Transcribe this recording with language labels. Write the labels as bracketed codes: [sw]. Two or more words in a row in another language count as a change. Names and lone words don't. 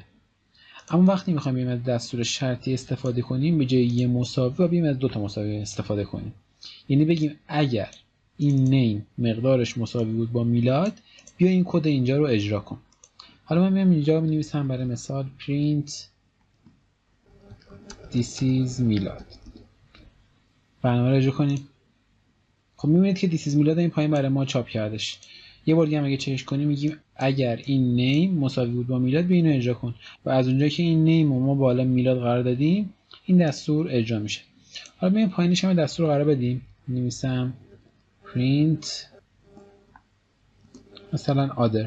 [fa] اما وقتی میخوایم بیایم از دستور شرطی استفاده کنیم به جای یه مساوی و بیایم از 2 تا مساوی استفاده کنیم. یعنی بگیم اگر این نیم مقدارش مساوی بود با میلاد بیا این کد اینجا رو اجرا کن. حالا من میام اینجا می‌نویسم برای مثال [en] print this is [fa] میلاد. برنامه رو اجرا کنیم. خب می‌بینید که [en] this is [fa] میلاد این پایین برای ما چاپ کردش. یه بار دیگه هم اگه چک کنیم میگیم اگر این نیم مساوی بود با میلاد بیا اینو اجرا کن و از اونجایی که این نیم رو ما بالا میلاد قرار دادیم این دستور اجرا میشه. حالا میایم پایینش هم دستور رو قرار بدیم. می‌نویسم print مثلا other.